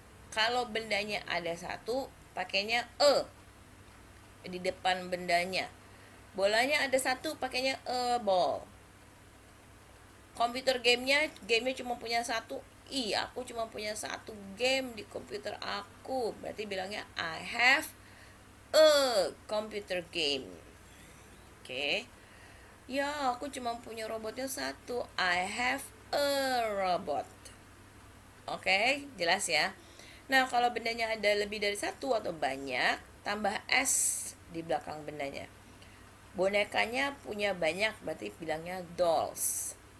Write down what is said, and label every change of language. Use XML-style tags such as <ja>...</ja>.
<id>Kalau bendanya ada satu, pakainya di depan bendanya. Bolanya ada satu, pakainya a ball. Komputer gamenya cuma punya satu. Aku cuma punya satu game di komputer aku. Berarti bilangnya</id> <en>I have a computer game. Oke.</en> <id>Ya, aku cuma punya robotnya satu.</id> <en>I have a robot.</en> <id>Oke, jelas ya. Nah, kalau bendanya ada lebih dari satu atau banyak, tambah S di belakang bendanya. Bonekanya punya banyak, berarti bilangnya dolls.</id>